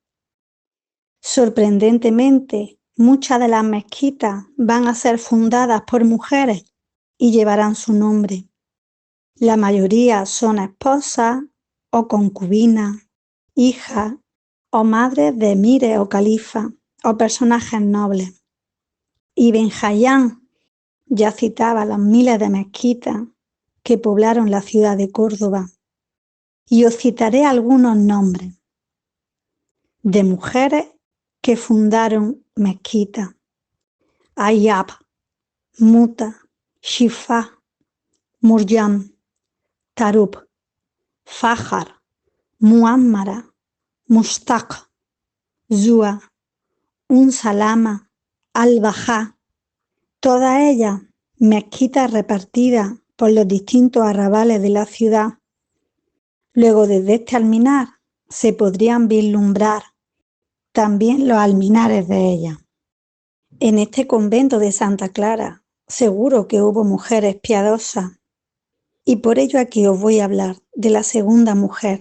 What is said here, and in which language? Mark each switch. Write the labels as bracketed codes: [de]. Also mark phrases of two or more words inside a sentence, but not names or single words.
[es] Sorprendentemente, muchas de las mezquitas van a ser fundadas por mujeres y llevarán su nombre. La mayoría son esposas o concubinas, hijas o madres de emires o califas o personajes nobles. Ibn Hayyan ya citaba las miles de mezquitas que poblaron la ciudad de Córdoba, y os citaré algunos nombres de mujeres que fundaron mezquitas: Ayyab, Muta, Shifa, Murjam, Tarub, Fajar, Muammara, Mustaq, Zua, Salama, Al-Bajá, todas ellas mezquitas repartidas por los distintos arrabales de la ciudad. Luego, desde este alminar se podrían vislumbrar también los alminares de ellas. En este convento de Santa Clara seguro que hubo mujeres piadosas, y por ello aquí os voy a hablar de la segunda mujer.